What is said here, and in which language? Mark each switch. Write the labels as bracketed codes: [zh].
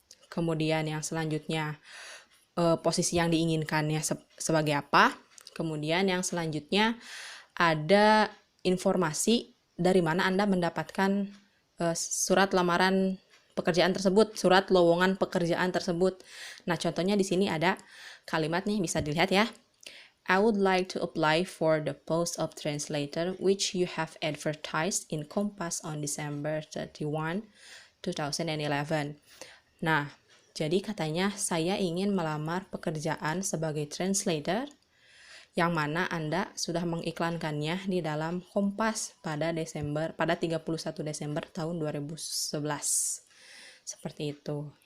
[id] Kemudian yang selanjutnya posisi yang diinginkannya sebagai apa. Kemudian yang selanjutnya ada informasi dari mana Anda mendapatkan surat lamaran pekerjaan tersebut, surat lowongan pekerjaan tersebut. Nah, contohnya di sini ada kalimat nih, bisa dilihat ya. [en] I would like to apply for the post of translator which you have advertised in Kompas on December 31, 2011. [id] Nah, jadi katanya saya ingin melamar pekerjaan sebagai translator yang mana Anda sudah mengiklankannya di dalam Kompas pada 31 Desember tahun 2011. Seperti itu.